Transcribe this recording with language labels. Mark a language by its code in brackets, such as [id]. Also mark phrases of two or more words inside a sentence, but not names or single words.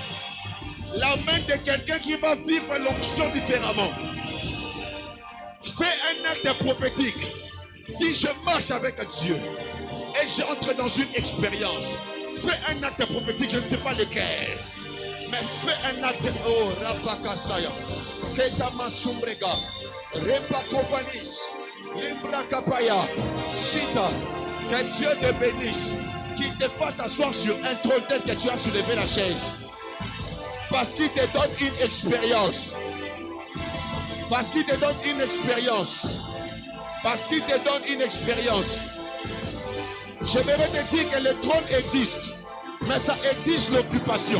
[fr] L'amen de quelqu'un qui va vivre l'onction différemment. Fais un acte prophétique. Dis je marche avec Dieu et j'entre dans une expérience. Fais un acte prophétique, je ne sais pas lequel. Mais fais un acte. Oh, Rapakasaya. Ketamasumbrega. Repakopanis. Limbrakapaya. Sita. Que Dieu te bénisse. Qu'il te fasse asseoir sur un trône tel que tu as soulevé la chaise. Parce qu'il te donne une expérience. Parce qu'il te donne une expérience. Parce qu'il te donne une expérience. J'aimerais te dire que le trône existe, mais ça exige l'occupation.